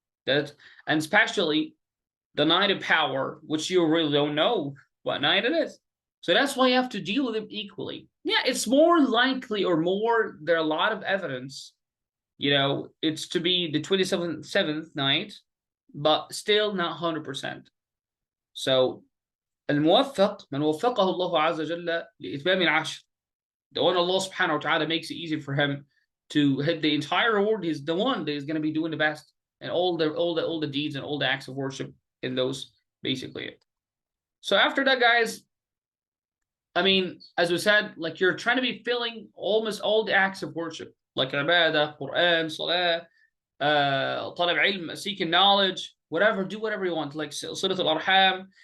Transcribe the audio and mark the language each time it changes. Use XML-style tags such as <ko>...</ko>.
<en>That, and especially the night of power, which you really don't know what night it is. So that's why you have to deal with them equally. Yeah, it's more likely or more, there are a lot of evidence, it's to be the 27th night, but still not 100%.</en> <ar>So الموفق من وفقه الله عز وجل لإتمام العشر.</ar> <en>The one Allah subhanahu wa ta'ala makes it easy for him to hit the entire reward. He's the one that is going to be doing the best and all the deeds and all the acts of worship in those, basically it. So after that, guys, I mean, as we said, like you're trying to be filling almost all the acts of worship, like ibadah, Quran, salah, talab ilm, seeking knowledge, whatever, do whatever you want, like silat al-arham.</en>